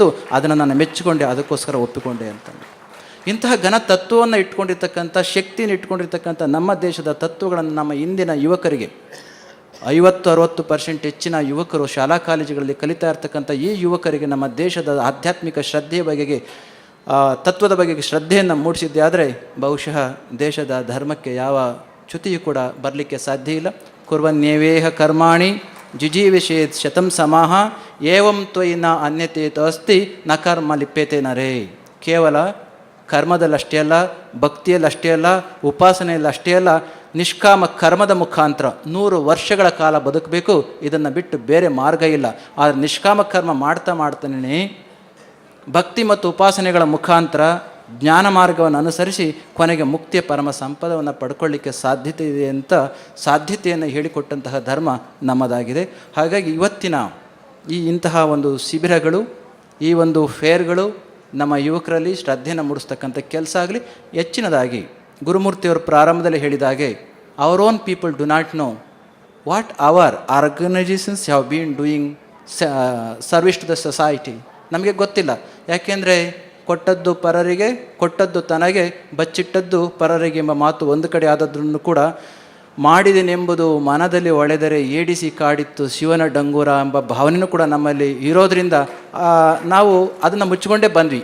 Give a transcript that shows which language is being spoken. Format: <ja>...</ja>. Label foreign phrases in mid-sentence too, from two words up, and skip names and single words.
<kn>ಅದನ್ನು ನಾನು ಮೆಚ್ಚಿಕೊಂಡೆ, ಅದಕ್ಕೋಸ್ಕರ ಒಪ್ಪಿಕೊಂಡೆ ಅಂತ. ಇಂತಹ ಘನ ತತ್ವವನ್ನು ಇಟ್ಕೊಂಡಿರ್ತಕ್ಕಂಥ, ಶಕ್ತಿಯನ್ನು ಇಟ್ಕೊಂಡಿರ್ತಕ್ಕಂಥ ನಮ್ಮ ದೇಶದ ತತ್ವಗಳನ್ನು ನಮ್ಮ ಇಂದಿನ ಯುವಕರಿಗೆ 50-60% ಹೆಚ್ಚಿನ ಯುವಕರು ಶಾಲಾ ಕಾಲೇಜುಗಳಲ್ಲಿ ಕಲಿತಾ ಇರ್ತಕ್ಕಂಥ ಈ ಯುವಕರಿಗೆ ನಮ್ಮ ದೇಶದ ಆಧ್ಯಾತ್ಮಿಕ ಶ್ರದ್ಧೆಯ ಬಗೆಗೆ, ತತ್ವದ ಬಗೆಗೆ ಶ್ರದ್ಧೆಯನ್ನು ಮೂಡಿಸಿದ್ದೆ ಆದರೆ ಬಹುಶಃ ದೇಶದ ಧರ್ಮಕ್ಕೆ ಯಾವ ಚ್ಯುತಿಯೂ ಕೂಡ ಬರಲಿಕ್ಕೆ ಸಾಧ್ಯ ಇಲ್ಲ.</kn> <sa>ಕುರ್ವನ್ಯೇವೇಹ ಕರ್ಮಾಣಿ ಜಿಜೀವಿಷೇತ್ ಶತಂ ಸಮಾಹ ಏವಂ ತ್ವಯಿನ ಅನ್ಯತೇತ ಅಸ್ತಿ ನ ಕರ್ಮ ಲಿಪ್ಯತೆ ನರೇ.</sa> <kn>ಕೇವಲ ಕರ್ಮದಲ್ಲಷ್ಟೇ ಅಲ್ಲ, ಭಕ್ತಿಯಲ್ಲಷ್ಟೇ ಅಲ್ಲ, ಉಪಾಸನೆಯಲ್ಲಷ್ಟೇ ಅಲ್ಲ, ನಿಷ್ಕಾಮ ಕರ್ಮದ ಮುಖಾಂತರ 100 ವರ್ಷಗಳ ಕಾಲ ಬದುಕಬೇಕು. ಇದನ್ನು ಬಿಟ್ಟು ಬೇರೆ ಮಾರ್ಗ ಇಲ್ಲ. ಆದರೆ ನಿಷ್ಕಾಮ ಕರ್ಮ ಮಾಡ್ತಾನೆ ಭಕ್ತಿ ಮತ್ತು ಉಪಾಸನೆಗಳ ಮುಖಾಂತರ ಜ್ಞಾನ ಮಾರ್ಗವನ್ನು ಅನುಸರಿಸಿ ಕೊನೆಗೆ ಮುಕ್ತಿಯ ಪರಮ ಸಂಪದವನ್ನು ಪಡ್ಕೊಳ್ಳಿಕ್ಕೆ ಸಾಧ್ಯತೆ ಇದೆ ಅಂತ ಸಾಧ್ಯತೆಯನ್ನು ಹೇಳಿಕೊಟ್ಟಂತಹ ಧರ್ಮ ನಮ್ಮದಾಗಿದೆ. ಹಾಗಾಗಿ ಇವತ್ತಿನ ಇಂತಹ ಒಂದು ಶಿಬಿರಗಳು, ಈ ಒಂದು ಫೇರ್ಗಳು ನಮ್ಮ ಯುವಕರಲ್ಲಿ ಶ್ರದ್ಧೆಯನ್ನು ಮೂಡಿಸ್ತಕ್ಕಂಥ ಕೆಲಸ ಆಗಲಿ. ಹೆಚ್ಚಿನದಾಗಿ ಗುರುಮೂರ್ತಿಯವರು ಪ್ರಾರಂಭದಲ್ಲಿ ಹೇಳಿದಾಗೆ,</kn> <en>our own people do not know what our organisations have been doing service to the society.</en> <kn>ನಮಗೆ ಗೊತ್ತಿಲ್ಲ. ಯಾಕೆಂದರೆ ಕೊಟ್ಟದ್ದು ಪರರಿಗೆ, ಕೊಟ್ಟದ್ದು ತನಗೆ, ಬಚ್ಚಿಟ್ಟದ್ದು ಪರರಿಗೆ ಎಂಬ ಮಾತು ಒಂದು ಕಡೆ ಆದದ್ರೂ ಕೂಡ, ಮಾಡಿದೆನೆಂಬುದು ಮನದಲ್ಲಿ ಒಳೆದರೆ ಏಡಿಸಿ ಕಾಡಿತ್ತು ಶಿವನ ಡಂಗೂರ ಎಂಬ ಭಾವನೆಯೂ ಕೂಡ ನಮ್ಮಲ್ಲಿ ಇರೋದರಿಂದ ನಾವು ಅದನ್ನು ಮುಚ್ಚಿಕೊಂಡೇ ಬಂದ್ವಿ.</kn>